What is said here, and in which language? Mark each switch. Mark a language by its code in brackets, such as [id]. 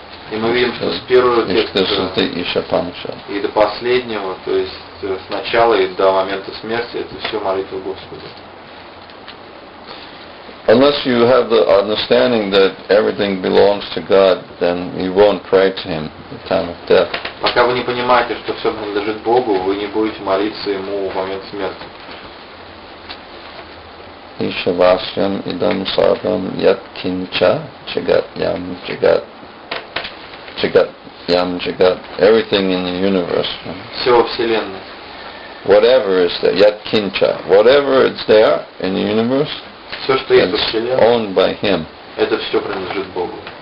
[ru] И мы видим, что с первого текста и до последнего, то есть с начала и до момента смерти, это все молитва Господу. [en] Unless you have the understanding that everything belongs to God, then you won't pray to Him at the time of death. [ru] Пока вы не понимаете, что все принадлежит Богу, вы не будете молиться Ему в момент смерти. [sa] Ishavashyam idam sarvam yat kincha jagat yam jagat jagat yam jagat, [en] everything in the universe. [ru] Все во Вселенной. [en] Whatever is there, [sa] yat kincha, [en] whatever is there in the universe, [ru] все, что есть во Вселенной, [en] owned by Him. [ru] Это все принадлежит Богу.